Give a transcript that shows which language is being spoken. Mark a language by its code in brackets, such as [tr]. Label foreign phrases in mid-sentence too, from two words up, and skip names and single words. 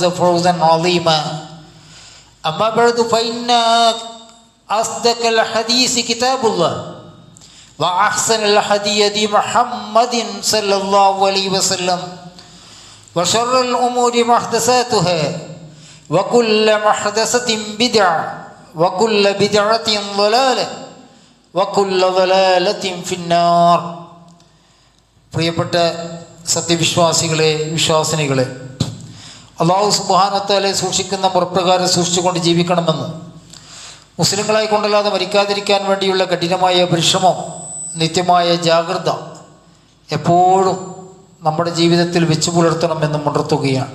[ar] فوزا عظيما أما بعد فإن أصدق الحديث كتاب الله وأحسن الهدي محمد صلى الله عليه وسلم وشر الأمور محدثاتها وكل محدثة بدعة وكل بدعة ضلالة وكل ضلالة في النار. [ml] പ്രിയപ്പെട്ട സത്യവിശ്വാസികളെ, വിശ്വാസിനികളെ, [ar] الله سبحانه وتعالى [ml] സൂക്ഷിക്കുന്ന മുറപ്രകാരം സൂക്ഷിച്ചുകൊണ്ട് ജീവിക്കണമെന്ന് മുസ്ലിങ്ങളായി കൊണ്ടല്ലാതെ മരിക്കാതിരിക്കാൻ വേണ്ടിയുള്ള കഠിനമായ പരിശ്രമം, നിത്യമായ ജാഗ്രത എപ്പോഴും നമ്മുടെ ജീവിതത്തിൽ വെച്ചു പുലർത്തണമെന്നും ഉണർത്തുകയാണ്.